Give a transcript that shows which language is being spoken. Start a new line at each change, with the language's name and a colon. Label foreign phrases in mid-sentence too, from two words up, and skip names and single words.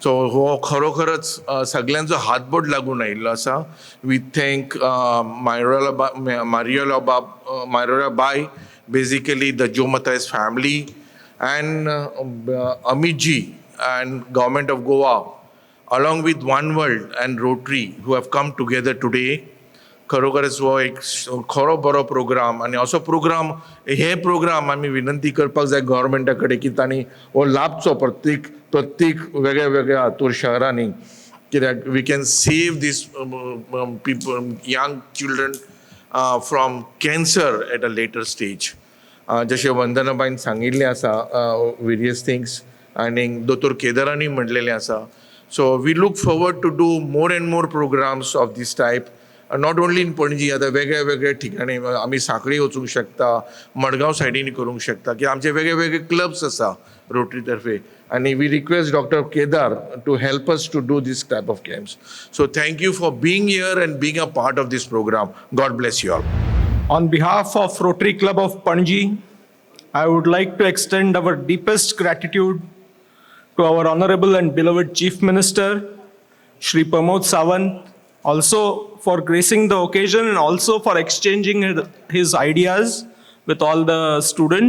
Konkani: सो हो खरोखरच सगळ्यांचो हातबोट लागून आयिल्लो आसा.
English: We thank Mariola Bai, basically the Jo Matayas family and Amit ji and Government of Goa along with One World and Rotary who have come together today.
Konkani: खरोखरच हो एक खरो बरो प्रोग्राम आणि असो प्रोग्राम हे प्रोग्राम आमी विनंती करपाक जाय गव्हर्मेंटा कडेन की तांणी हो लाभचो प्रत्येक वेगळ्या वेगळ्या हातूर शहरांनी, कित्याक
English: we can save these people young children from cancer at a later stage.
Konkani: जशें वंदनाबाईन सांगिल्लें आसा
English: various things
Konkani: आनी दोतोर केदारांनी म्हणलेलें आसा.
English: So we look forward to do more and more programs of this type, not only in
Konkani: पणजी, आता वेगळ्या वेगळ्या ठिकाणी आमी सांखळी वचूंक शकता, मडगांव सायडीन करूंक शकता, की आमचे वेगळे वेगळे क्लब्स आसा रोटरी तर्फे, आणि
English: we request Doctor Kedar to help us to do this type of camps. so thank you for being here and being a part of this program. God bless you all. On behalf of Rotary Club of Panji, I would like to extend our deepest gratitude to our Honorable and beloved Chief Minister, Shri Pramod Sawant, also for gracing the occasion and also for exchanging his ideas with all the students.